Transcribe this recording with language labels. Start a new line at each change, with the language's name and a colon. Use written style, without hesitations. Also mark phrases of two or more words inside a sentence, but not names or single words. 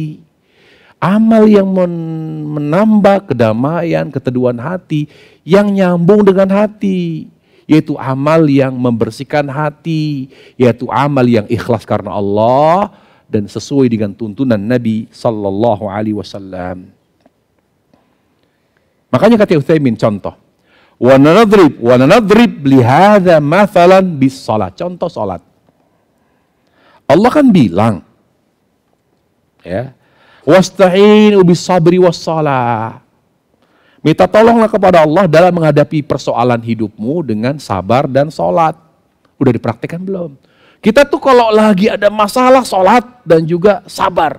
Indonesian: Amal yang menambah kedamaian, keteduhan hati, yang nyambung dengan hati. Yaitu amal yang membersihkan hati, yaitu amal yang ikhlas karena Allah dan sesuai dengan tuntunan Nabi
Arabic: صلى الله عليه وسلم.
Indonesian: Makanya kata Utsaimin contoh,
Arabic: ونضرب لهذا مثلا بالصلاة.
Indonesian: Contoh salat. Allah kan bilang, ya,
Arabic: واستعينوا بالصبر والصلاة.
Indonesian: Minta tolonglah kepada Allah dalam menghadapi persoalan hidupmu dengan sabar dan sholat. Udah dipraktikkan belum? Kita tuh kalau lagi ada masalah sholat dan juga sabar.